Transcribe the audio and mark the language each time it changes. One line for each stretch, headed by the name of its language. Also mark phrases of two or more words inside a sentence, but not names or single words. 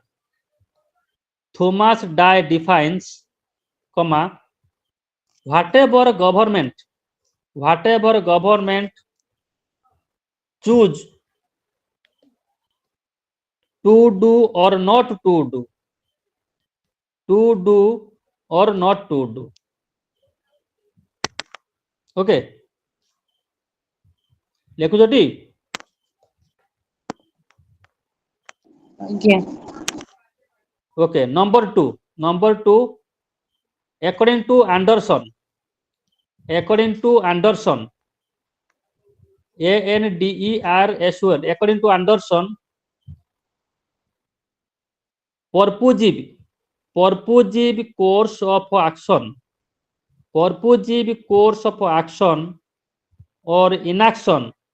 English: Thomas Dye defines, comma, whatever government choose to do or not to do, to do or not to do.
Odia: Okay, ଲେଖୁଛଟି? ଆଜ୍ଞା।
English: Okay, number two, according to Anderson, according to Anderson, Anderson, according to Anderson, purposive course of action, purposive course of action or inaction